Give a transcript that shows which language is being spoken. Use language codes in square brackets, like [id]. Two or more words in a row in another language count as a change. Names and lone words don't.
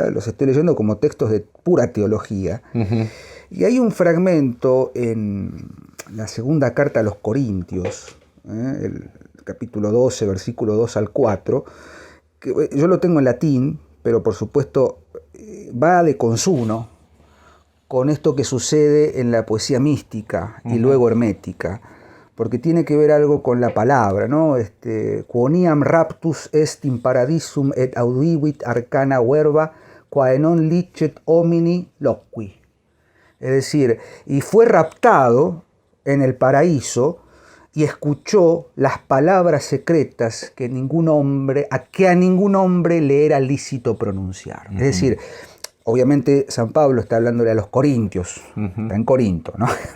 [es] Los estoy leyendo como textos de pura teología. Y hay un fragmento en la segunda carta a los Corintios, el capítulo 12, versículo 2 al 4, que yo lo tengo en latín, pero por supuesto va de consuno con esto que sucede en la poesía mística y luego hermética, porque tiene que ver algo con la palabra, ¿no? [la] Quoniam raptus est in paradisum et audivit arcana verba, quae non licet homini loqui. [es] Es decir, y fue raptado en el paraíso y escuchó las palabras secretas que a ningún hombre le era lícito pronunciar. Es decir, obviamente San Pablo está hablándole a los corintios, está en Corinto, ¿no?